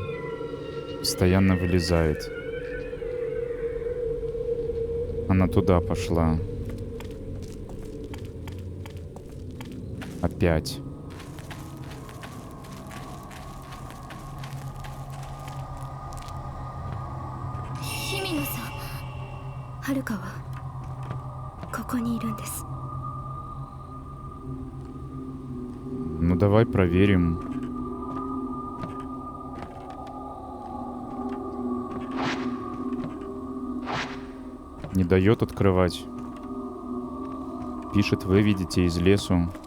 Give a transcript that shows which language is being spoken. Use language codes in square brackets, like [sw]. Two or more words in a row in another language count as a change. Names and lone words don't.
[ru] Постоянно вылезает. Она туда пошла. Опять. [ja] Химино-сан、はるかはここにいるんです。 [ru] Ну давай проверим. Не дает открывать. Пишет, выведите из лесу.